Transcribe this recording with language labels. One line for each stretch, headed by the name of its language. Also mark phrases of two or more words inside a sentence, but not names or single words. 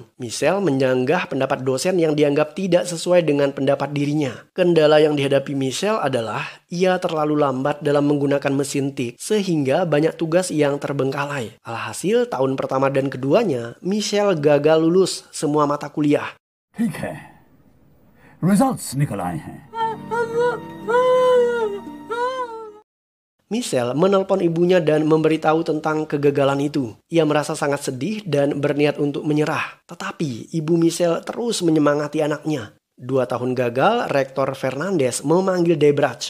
Indonesian: Michelle menyanggah pendapat dosen yang dianggap tidak sesuai dengan pendapat dirinya. Kendala yang dihadapi Michelle adalah ia terlalu lambat dalam menggunakan mesin tik, sehingga banyak tugas yang terbengkalai. Alhasil, tahun pertama dan keduanya, Michelle gagal lulus semua mata kuliah.
Hindi: ठीक है, results निकल आए हैं।
Indonesian: Michelle menelpon ibunya dan memberitahu tentang kegagalan itu. Ia merasa sangat sedih dan berniat untuk menyerah. Tetapi ibu Michelle terus menyemangati anaknya. 2 tahun gagal, Rektor Fernandes memanggil Debratch.